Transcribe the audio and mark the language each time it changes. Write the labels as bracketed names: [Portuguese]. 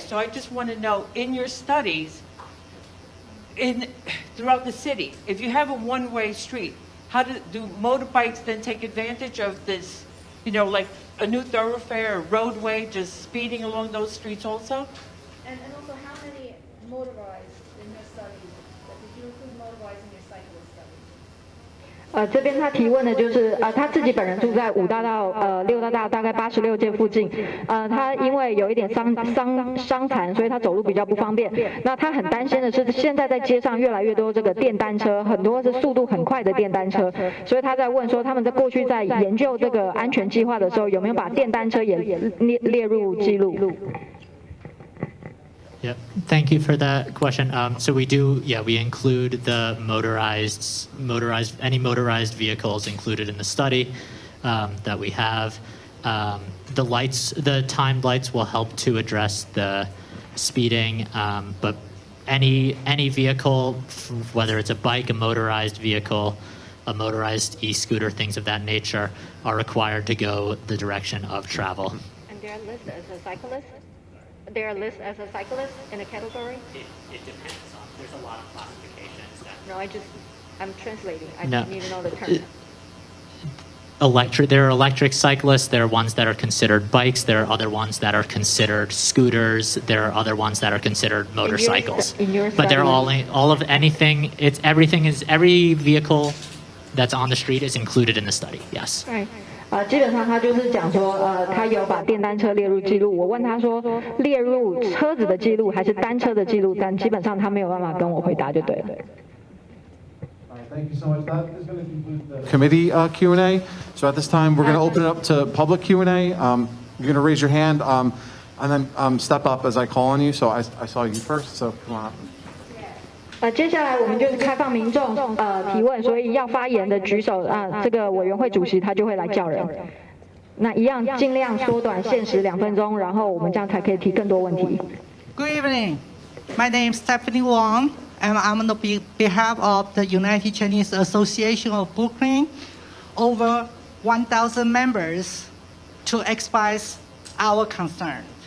[English] So I just want to know, in your studies, throughout the city, if you have a one-way street, how do motorbikes then take advantage of this, like a new thoroughfare or roadway, just speeding along those streets also? And also, how many motorized in your studies? Did you include motorized in your cyclist studies? [Chinese] 这边他提问的就是他自己本人住在5大道6大道大概86街附近，他因为有一点伤残，所以他走路比较不方便。那他很担心的是，现在在街上越来越多这个电单车，很多是速度很快的电单车，所以他在问说，他们在过去在研究这个安全计划的时候，有没有把电单车也列入记录？ [English] Yep. Thank you for that question. So we include the any motorized vehicles included in the study that we have. The timed lights will help to address the speeding, but any vehicle, whether it's a bike, a motorized vehicle, a motorized e-scooter, things of that nature, are required to go the direction of travel. And they are listed as a cyclist? They are listed as a cyclist in a category? It depends on, there's a lot of classifications. No, I'm translating. I No. need to know the term. There are electric cyclists, there are ones that are considered bikes, there are other ones that are considered scooters, there are other ones that are considered motorcycles. But they're all of anything, every vehicle that's on the street is included in the study, yes. Right. [Chinese] 基本上他就是讲说，他有把电单车列入记录。我问他说，列入车子的记录还是单车的记录？但基本上他没有办法跟我回答，就对了。 [English] Thank you so much. That is going to conclude the committee Q&A. So at this time, we're going to open it up to public Q&A. You're going to raise your hand and then step up as I call on you. So I saw you first, so come on up. [Chinese] 接下来我们就是开放民众提问，所以要发言的举手这个委员会主席他就会来叫人。那一样尽量缩短限时2分钟，然后我们这样才可以提更多问题。 [English] Good evening. My name is Stephanie Wang. and I'm on the behalf of the United Chinese Association of Brooklyn, over 1,000 members, to express our concern.